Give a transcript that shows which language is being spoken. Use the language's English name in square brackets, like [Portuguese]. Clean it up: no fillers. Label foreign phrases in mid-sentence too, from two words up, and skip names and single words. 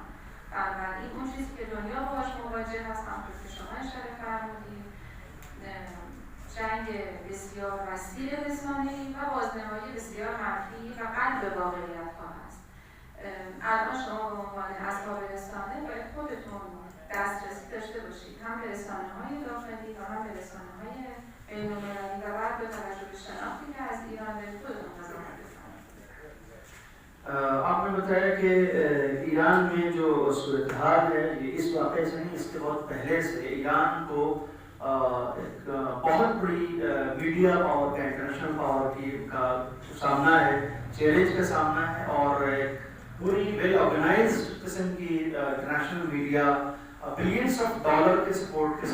[Persian] بنابراین اون چیزی که دنیا باهاش مواجه هست، همونطور که شما اشاره فرمودید، جنگ بسیار وسیع رسانه‌ای و بازنمایی بسیار منفی و قلب واقعیت‌ها هست. الان شما به عنوان اصحاب رسانه باید خودتون دسترسی داشته باشید، هم به رسانه‌های داخلی و هم به رسانه‌های بین‌المللی، و بعد به توجه به شناختی که از ایران دارید خودتون قضاوت بکنید. [Urdu] آپ نے بتایا کہ ایران میں جو صورت حال ہے یہ اس واقعے سے نہیں، اس کے بہت پہلے سے ایران کو ایک بہت بڑی [English] media power [Urdu] का, [English] international power [Urdu] کا سامنا ہے، چیلنج کا سامنا ہے، اور پوری [English] well organized [Urdu] قسم کی [English] international media billions of dollar [Urdu] کے سپورٹ کے